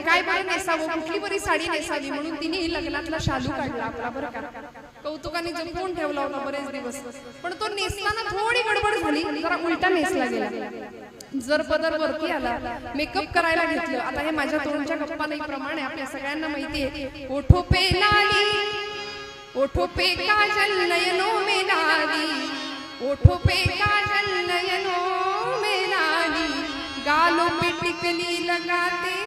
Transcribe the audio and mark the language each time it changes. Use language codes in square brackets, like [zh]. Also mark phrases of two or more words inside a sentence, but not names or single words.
[mr] काय बरं नेसावं, कुठली बरी साडी नेसावी. म्हणून तिने लग्नातला शालू काढला आपला बरं का. कौतुकाने जपून ठेवला होता बरेच दिवस. पण तो नेसताना थोडी गडबड झाली, जरा उलटा नेसला गेला. जर पदर वरती आला, मेकअप करायला घेतलं. आता हे माझ्या तोंडच्या गप्पा नाही प्रमाणे आपल्या सगळ्यांना माहितीये. [hi] ओठो पे लाली, ओठो पे काजल नयनो में लाली, ओठो पे काजल नयनो में लाली, गालों पे टिकली लगाते